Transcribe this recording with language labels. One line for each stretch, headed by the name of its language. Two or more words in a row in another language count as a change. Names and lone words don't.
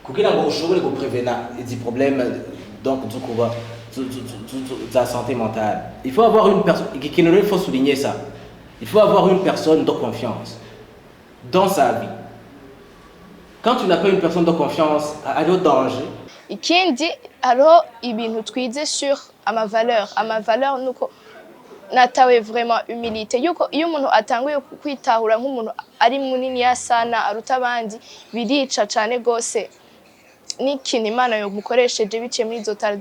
Rundi: kugira ngo ushobore guprevena izi
French: problème donc de la santé mentale. Il faut avoir une personne, il faut souligner ça. Il faut avoir une personne de confiance dans sa vie. Quand tu n'as pas une personne de confiance, elle est au danger.
Rundi: Ikindi hariho ibintu twize sur amavaleur nuko natawe
French: vraiment humilité
Rundi: yuko iyo umuntu atanguye kwitahura nk'umuntu ari munini ya sana aruta abandi birica cyane gose n'ikintu Imana yo mukoresheje biciye muri izo talent.